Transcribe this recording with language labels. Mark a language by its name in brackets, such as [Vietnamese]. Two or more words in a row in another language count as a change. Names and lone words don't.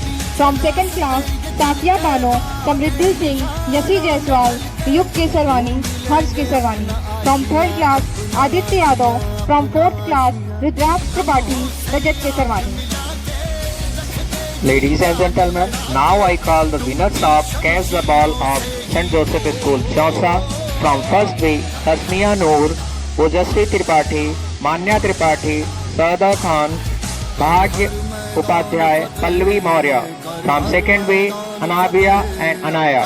[English] From 2nd class Safiya Bano, Samriddhi Singh, Yasi Jaiswal, Yug Kesarwani, Harsh Kesarwani. From 3rd class Aditya Yadav. From 4th class Rudraksh Tripathi, Rajat Kesarwani. Ladies and gentlemen, now I call the winners of Catch the Ball of St. Joseph School, Chausa. From 1st B, Tasmiya Noor, Ojasvi Tripathi, Manya Tripathi, Sada Khan, Bhagya Upadhyay, Pallavi Maurya. From 2nd B, Anabia and Anaya.